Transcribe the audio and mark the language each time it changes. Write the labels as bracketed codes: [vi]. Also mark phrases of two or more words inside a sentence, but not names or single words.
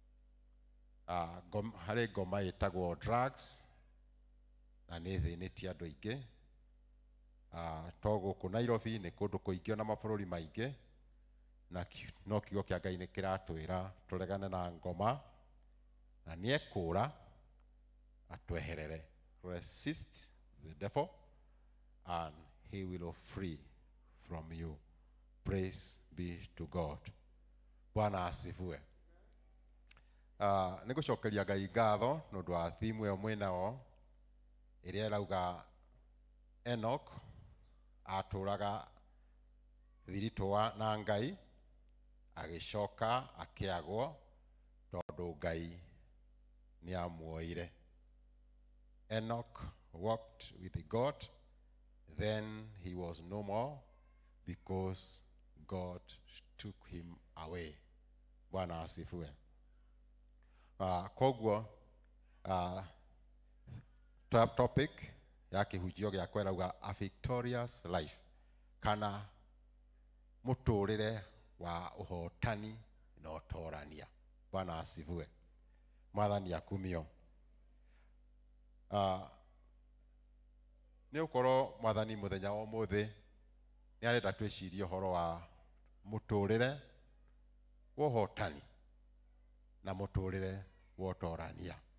[ki] Harĩ ngoma ĩtagwo drugs na nĩ thĩnĩtie andũ aingĩ. To gũkũ Nairobi nĩ kũndũ kũingĩ na mabũrũri maingĩ, na no kiugo kĩa Ngai nĩ kĩratwĩra tũregane na ngoma na nĩ ekũra atweherere. [en] Resist the devil and he will flee from you. Praise be to God. [sw] Bwana asifiwe. [ki] Nĩ gũcokeria Ngai ngatho nĩ ũndũ wa thimu ĩyo mwĩnao ĩrĩa ĩrauga Enoch atũraga thiritũ na Ngai agĩcoka akĩagwo tondũ Ngai nĩ amuoire. [en] Enoch walked with God, then he was no more because God took him away. [sw] Bwana asifiwe. [ki] Koguo topic ya kĩhunjio gĩakwa ĩrauga [en] a victorious life, [ki] kana mũtũrĩre wa ũhotani na ũtorania. [sw] Bwana asifiwe. [ki] Mwathani akumio. Nĩ ũkorwo Mwathani mũthenya wa ũmũthĩ nĩ arenda twĩcirie ũhoro wa mũtũrĩre wa ũhotani na mũtũrĩre wa ũtorania.